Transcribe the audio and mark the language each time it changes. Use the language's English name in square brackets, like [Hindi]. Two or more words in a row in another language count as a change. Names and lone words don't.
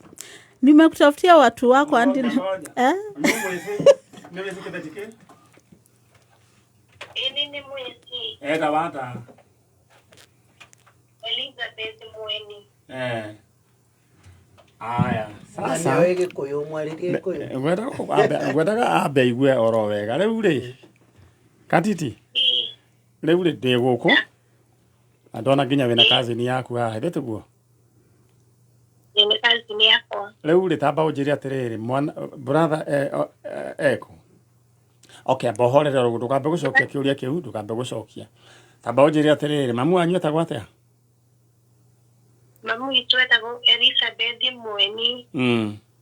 [Swahili] Nimekutafutia watu wako andi Nini mwezi? Dawata. Elizabeth Mweni. Aya, sasa [Kikuyu] wewe Gikuyu mwaririe Gikuyu. Ngwendaga ambe igue oro wega riu ri Katiti riu ri ndi guku andona nginya wina kazini yaku haha ndi tiguo [Swahili] Ni kazini yako [Kikuyu] riu ri tamba unjiri atiriri mwana brother eko okay bohorera rugu ndukambe gucokia kiuria kiu ndukambe gucokia tamba unjiri atiriri mamu anyu etagwo atia? Mamu itu etagwo Elizabeth Mweni.